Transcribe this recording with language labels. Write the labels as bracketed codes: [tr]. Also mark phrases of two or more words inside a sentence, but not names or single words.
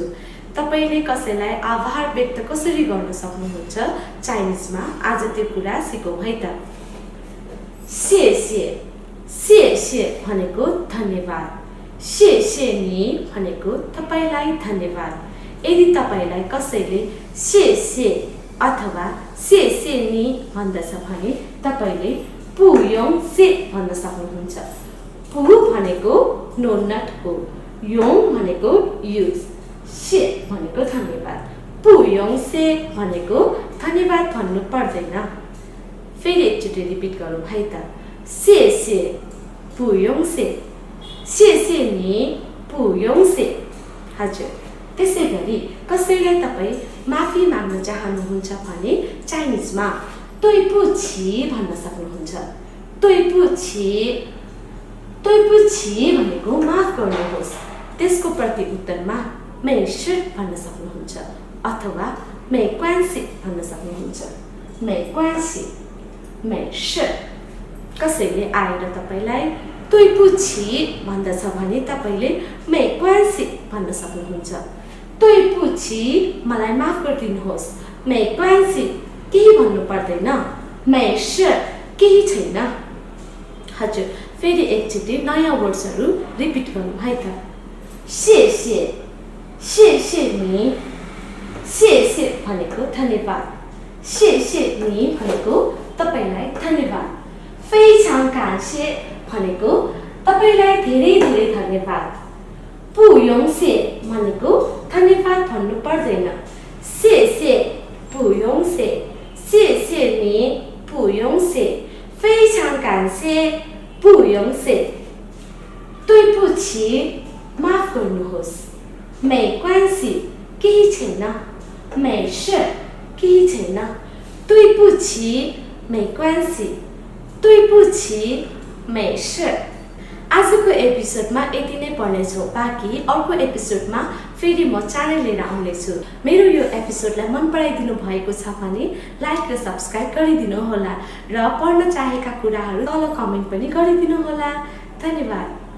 [ne] तपाईले कसैलाई आभार व्यक्त कसरी गर्न सक्नुहुन्छ चाइनिजमा आज त्यो कुरा सिकौं है त। [zh] 谢谢 谢谢 [ne] भनेको धन्यवाद। [zh] 谢谢你 [ne] भनेको तपाईलाई धन्यवाद। यदि तपाईलाई कसैले 谢谢 अथवा [zh] 谢谢你 [ne] भन्दछ भने तपाईले [zh] 不用谢 [ne] भन्न सक्नुहुन्छ। 不 भनेको [en] no not [ne] हो, 用 भनेको युज, 谢 भनेको धन्यवाद, [zh] 不用谢 [ne] भनेको धन्यवाद भन्नु पर्दैन। फेरि एकचोटि रिपिट गरौँ है त। [zh] 谢谢 不用谢 谢谢你 不用谢। [ne] हजुर, त्यसैगरी कसैलाई तपाई माफी माग्न चाहनुहुन्छ भने चाइनिजमा [zh] 对不起 [ne] भन्न सक्नुहुन्छ। [zh] 对不起 对不起 [ne] भनेको माफ गर्नुहोस्, त्यसको प्रतिउत्तरमा [zh] 没事 [ne] भन्न सक्नुहुन्छ अथवा [zh] 没关系 [ne] भन्न सक्नुहुन्छ। [zh] 没关系 没事। [ne] कसैले आएर तपाईलाई [zh] 对不起 [ne] भन्दछ भने तपाईले [zh] 没关系 [ne] भन्न सक्नुहुन्छ। [zh] 对不起 [ne] मलाई माफ गरिदिनुहोस्, [zh] 没关系 [ne] केही भन्नु पर्दैन, [zh] 没事 [ne] केही छैन। हजुर, फेरि एकचोटि नयाँ वर्ड्सहरु रिपिट गरौँ है त। [zh] 谢谢 谢谢你 谢谢 [ne] भनेको धन्यवाद, [zh] 谢谢你 [ne] भनेको तपाईलाई धन्यवाद, [zh] 非常感谢 [ne] भनेको तपाईलाई धेरै धेरै धन्यवाद, [zh] 不用谢 [ne] भनेको धन्यवाद भन्नु पर्दैन, [zh] 谢谢 不用谢 谢谢你 不用谢 非常感谢 不用谢。对不起 [ne] माफ गर्नुहोस्, [zh] 没关系 [ne] केही छैन, [zh] 没事 [ne] केही छैन, [zh] 对不起 没关系 对不起 没事। [ne] आजको एपिसोडमा यति नै पढ्नेछौँ। बाँकी अर्को एपिसोडमा फेरि म चाँडै लिएर आउने छु। मेरो यो एपिसोडलाई मन पराइदिनु भएको छ भने लाइक र सब्स्क्राइब गरिदिनु होला र पढ्न चाहेका कुराहरू तल कमेन्ट पनि गरिदिनु होला।